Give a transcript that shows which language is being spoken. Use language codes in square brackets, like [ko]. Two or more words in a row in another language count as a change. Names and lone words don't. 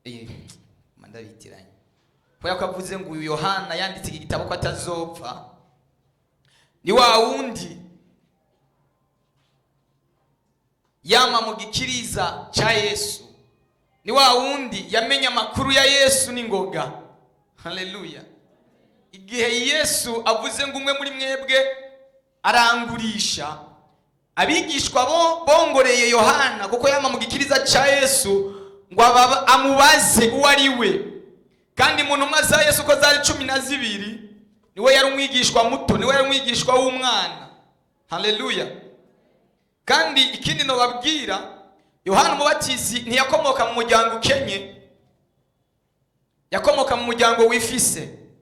[rn] mandabitiranye kubera ko avuze ngo uyu Yohana yanditse iki gitabo ko atazopfa, ni wa wundi yama mu gikiriza cha Yesu, ni wa wundi yamenya amakuru ya Yesu n'ingoga. Haleluya. Igihe Yesu avuze ngo umwe muri mwebwe arangurisha, abigishwa bongoreye Yohana kuko yama mu gikiriza cha Yesu ngo amubaze uwo ari we. Kandi mu ntumwa za Yesu ko zari 12 niwe yari umwigishwa muto, niwe yari umwigishwa w'umwana. Haleluya. Kandi ikindi no babwira, Yohana Umubatizi ntiyakomoka mu muryango ukenye, yakomoka mu muryango wifise.